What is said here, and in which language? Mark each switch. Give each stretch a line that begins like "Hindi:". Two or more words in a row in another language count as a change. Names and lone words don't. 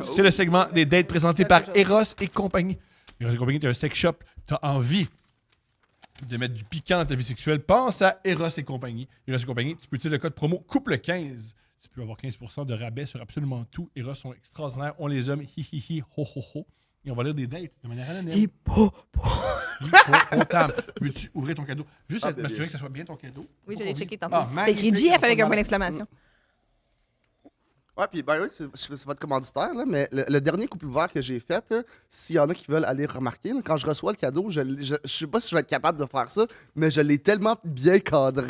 French: C'est le segment des dates présenté Quelque par chose. Eros et compagnie. Eros et compagnie, t'as un sex shop, t'as envie de mettre du piquant dans ta vie sexuelle, pense à Eros et compagnie. Eros et compagnie, tu peux utiliser le code promo couple15. Tu peux avoir 15% de rabais sur absolument tout. Eros sont extraordinaires. On les aime. Hi hi hi, ho ho ho. Et on va lire des dates de manière anonyme. Hippopotam. Veux-tu ouvrir ton cadeau? Juste Ah, ben, m'assurer bien que ça soit bien ton cadeau. Oui, je l'ai checké tantôt. Ah, C'est écrit magnifique. GF avec un point d'exclamation. Ouais, puis ben oui, c'est votre commanditaire, là, mais le dernier couple ouvert que j'ai fait, là, s'il y en a qui veulent aller remarquer, là, quand je reçois le cadeau, je sais pas si je vais être capable de faire ça, mais je l'ai tellement bien cadré.